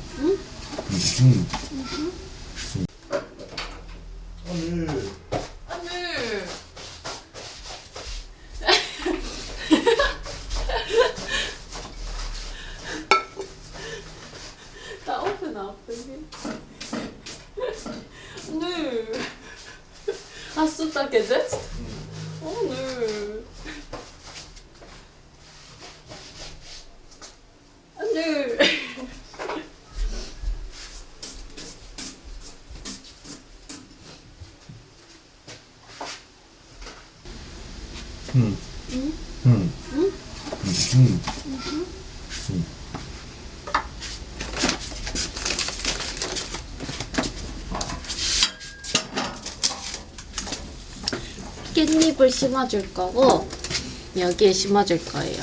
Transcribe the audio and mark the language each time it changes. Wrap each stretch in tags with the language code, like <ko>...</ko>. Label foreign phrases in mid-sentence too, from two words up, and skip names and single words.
<ko>응? 응. 오늘 하늘. 나</ko> <en>open up, baby.</en> <de>Nö. Hast du da gesetzt? Oh nö. Nö.</de> <ko>응. 응? 응. 응? 응. 응. 깻잎을 심어줄 거고 여기에 심어줄 거예요.</ko>